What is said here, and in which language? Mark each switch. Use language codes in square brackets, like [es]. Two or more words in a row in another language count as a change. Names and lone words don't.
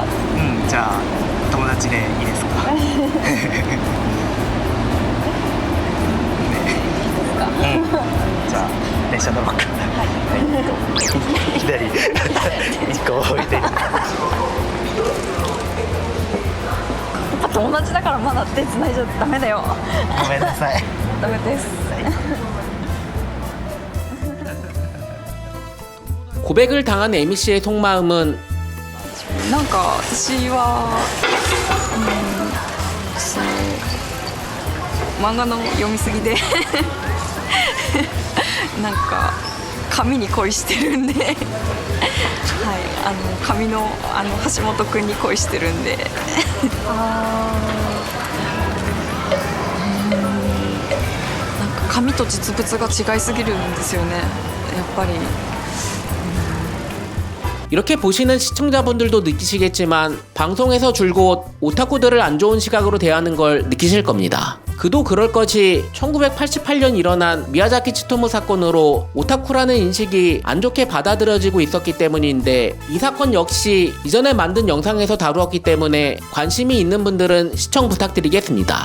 [ja] じゃあ友達でいいですかじゃあ電車乗ろうか左一個置いてやっぱ友達だからまだ手繋いじゃダメだよごめんなさいダメです [ko] 고백을 당한 에미 씨의 속마음은 [ja] なんか私はその漫画の読みすぎでなんか紙に恋してるんではい紙の橋本くんに恋してるんでなんか紙と実物が違いすぎるんですよねやっぱり [ko] 이렇게 보시는 시청자분들도 느끼시겠지만 방송에서 줄곧 오타쿠들을 안 좋은 시각으로 대하는 걸 느끼실 겁니다. 그도 그럴 것이 1988년 일어난 미야자키 치토무 사건으로 오타쿠라는 인식이 안 좋게 받아들여지고 있었기 때문인데, 이 사건 역시 이전에 만든 영상에서 다루었기 때문에 관심이 있는 분들은 시청 부탁드리겠습니다.